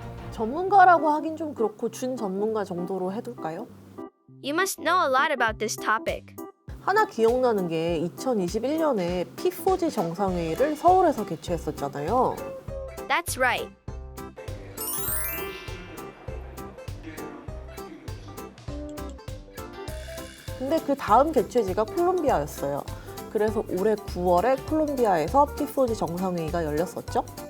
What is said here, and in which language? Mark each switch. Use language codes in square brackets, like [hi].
[ko] 전문가라고 하긴 좀 그렇고 준 전문가 정도로 해둘까요? [en] You must know a lot about this topic. [ko] 하나 기억나는 게 2021년에 P4G 정상회의를 서울에서 개최했었잖아요. [en] That's right. [ko] 근데 그 다음 개최지가 콜롬비아였어요. 그래서 올해 9월에 콜롬비아에서 P4G 정상회의가 열렸었죠.